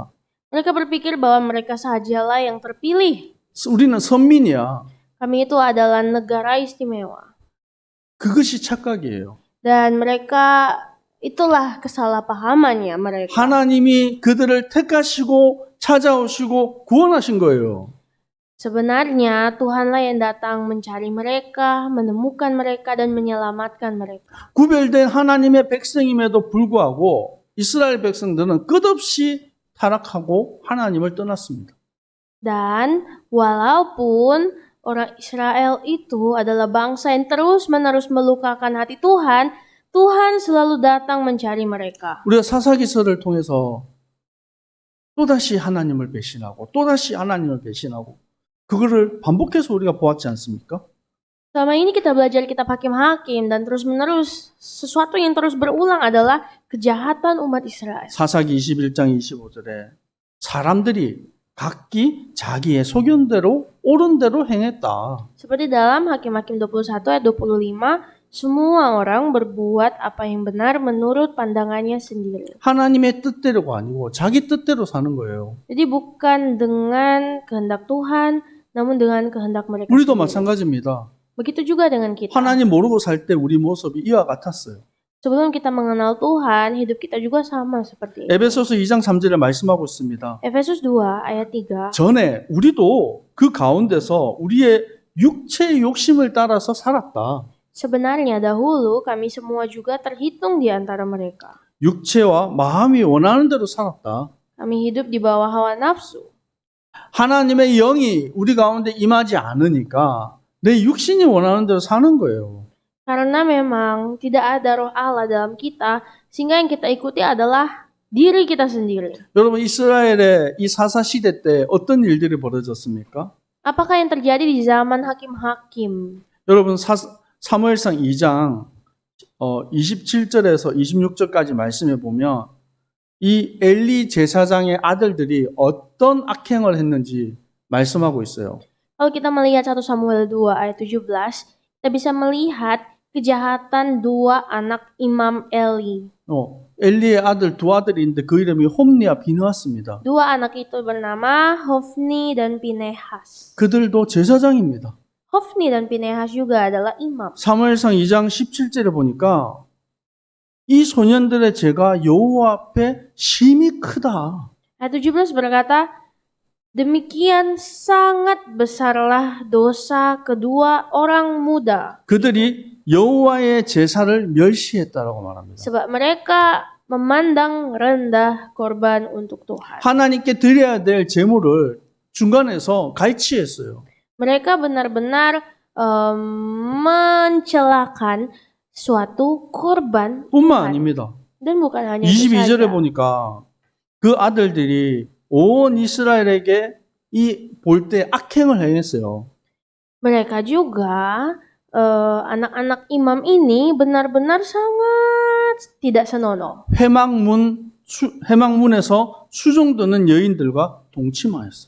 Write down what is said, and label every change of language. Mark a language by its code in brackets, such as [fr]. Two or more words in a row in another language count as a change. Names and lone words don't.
[id] Mereka berpikir bahwa mereka sajalah yang terpilih. [ko] 우리는 선민이야. [id] Kami itu adalah negara istimewa. [ko] 그것이 착각이에요. [id] Dan mereka itulah kesalahpahamannya mereka. [ko] 하나님이 그들을 택하시고 찾아오시고 구원하신 거예요. [id] Sebenarnya Tuhanlah yang datang mencari mereka, menemukan mereka, dan menyelamatkan mereka. [ko] 구별된 하나님의 백성임에도 불구하고 이스라엘 백성들은 끝없이 타락하고 하나님을 떠났습니다. [id] Dan walaupun orang Israel itu adalah bangsa yang terus-menerus melukakan hati Tuhan, Tuhan selalu datang mencari mereka. [ko] 우리가 사사기서를 통해서 또다시 하나님을 배신하고 또다시 하나님을 배신하고 그거를 반복해서 우리가 보았지 않습니까? [id] Selama ini kita belajar kitab Hakim-Hakim dan terus-menerus sesuatu yang terus berulang adalah kejahatan umat Israel. [ko] 사사기 21장 25절에 사람들이 각기 자기의 소견대로 옳은 대로 행했다. [id] Seperti dalam Hakim-Hakim 21 ayat 25, semua orang berbuat apa yang benar menurut pandangannya sendiri. [ko] 하나님의 뜻대로가 아니고 자기 뜻대로 사는 거예요. [id] Jadi bukan dengan kehendak Tuhan, namun dengan kehendak mereka [ko] 우리도 [id] sendiri. [ko] 마찬가지입니다. [id] Begitu juga dengan kita. [ko] 하나님 모르고 살 때 우리 모습이 이와 같았어요. [id] Sebelum kita mengenal Tuhan, hidup kita juga sama seperti itu. [ko] 에베소서 2장 3절에 말씀하고 있습니다. [id] Efesus 2 ayat 3. [ko] 전에 우리도 그 가운데서 우리의 육체의 욕심을 따라서 살았다. [id] Sebenarnya dahulu kami semua juga terhitung di antara mereka. [ko] 육체와 마음이 원하는 대로 살았다. [id] Kami hidup di bawah hawa nafsu. [ko] 하나님의 영이 우리 가운데 임하지 않으니까 내 육신이 원하는 대로 사는 거예요. [id] Karena memang tidak ada roh Allah dalam kita, sehingga yang kita ikuti adalah diri kita sendiri. [ko] 여러분 이스라엘의 이 사사 시대 때 어떤 일들이 벌어졌습니까? [id] Apakah yang terjadi di zaman hakim-hakim? [ko] 여러분 사무엘상 2장 27절에서 26절까지 말씀해 보면 이 엘리 제사장의 아들들이 어떤 악행을 했는지 말씀하고 있어요. [id] Kalau kita melihat 1 Samuel 2 ayat 17, kita bisa melihat kejahatan dua anak Imam Eli. [ko] 엘리의 아들 두 아들인데 그 이름이 홈리와 비느하스입니다. [id] Dua anak itu bernama Hofni dan Pinehas. [ko] 그들도 제사장입니다. [id] Hofni dan Pinehas juga adalah imam. [ko] 사무엘상 2장 17절에 보니까 이 소년들의 죄가 여호와 앞에 심히 크다. [id] Ayat 17 berkata, demikian sangat besarlah dosa kedua orang muda. [ko] 그들이 여호와의 제사를 멸시했다라고 말합니다. [id] Sebab mereka memandang rendah korban untuk Tuhan. [ko] 하나님께 드려야 될 제물을 중간에서 갈취했어요. [id] Mereka benar-benar mencelakan suatu korban [ko] 뿐만 아닙니다. [id] dan bukan hanya itu [ko] 22절에 [id] saja. [ko] 보니까 그 아들들이 온 이스라엘에게 이 볼 때 악행을 행했어요. [id] Mereka juga anak-anak imam ini benar-benar sangat tidak senonoh. [ko] 회막문에서 수종드는 여인들과 동침하였어요.